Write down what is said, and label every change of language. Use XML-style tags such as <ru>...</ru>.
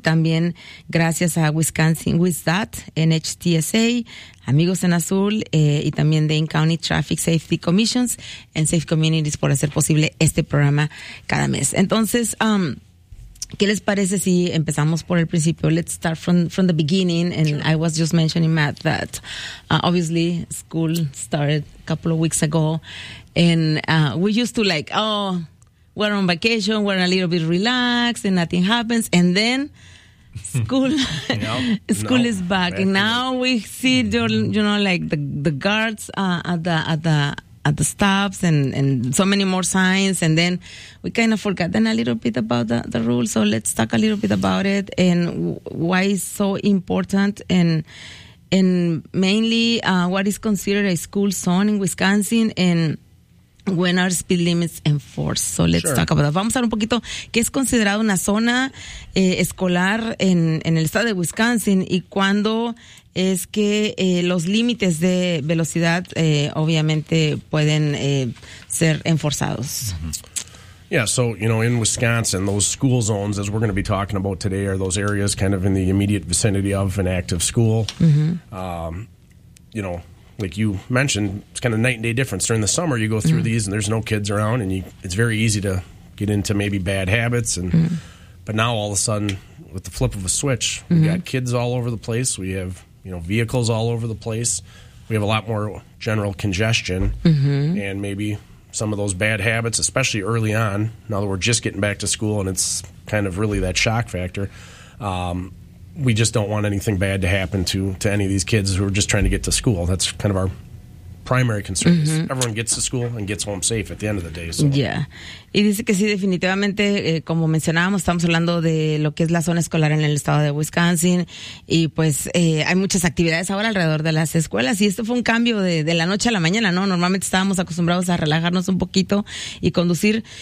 <es>También gracias a Wisconsin WISDOT, NHTSA, Amigos en Azul, y también de In County Traffic Safety Commissions and Safe Communities por hacer posible este programa cada mes. Entonces, ¿qué les parece si empezamos por el principio?</es> <en>Let's start from the beginning. And sure. I was just mentioning, Matt, that obviously school started a couple of weeks ago. And we used to like, oh, we're on vacation, we're a little bit relaxed and nothing happens. And then school school is back. And now we see, you know, like the guards at the stops and so many more signs. And then we kind of forgot then a little bit about the rules. So let's talk a little bit about it and why it's so important. And mainly what is considered a school zone in Wisconsin and when are speed limits enforced? So let's talk about that. Vamos a hablar un poquito qué es considerado una zona escolar en el estado de Wisconsin y cuándo es que los límites de velocidad obviamente pueden ser enforzados. Yeah, so, you know, in Wisconsin, those school zones, as we're going to be talking about today, are those areas kind of in the immediate vicinity of an active school. Mm-hmm. You know, like you mentioned, it's kind of night and day difference. During the summer, you go through these, and there's no kids around, and it's very easy to get into maybe bad habits. And but now, all of a sudden, with the flip of a switch, we got kids all over the place. We have, you know, vehicles all over the place. We have a lot more general congestion, and maybe some of those bad habits, especially early on, now that we're just getting back to school, and it's kind of really that shock factor. We just don't want anything bad to happen to any of these kids who are just trying to get to school. That's kind of our primary concern. Mm-hmm. Everyone gets to school and gets home safe at the end of the day. So. Yeah.</en> <es>Y dice que sí, definitivamente, como mencionábamos, estamos hablando de lo que es la zona escolar en el estado de Wisconsin. Y pues hay muchas actividades ahora alrededor de las escuelas. Y esto fue un cambio de la noche a la mañana, ¿no? Normalmente estábamos acostumbrados a relajarnos un poquito y conducir.</es>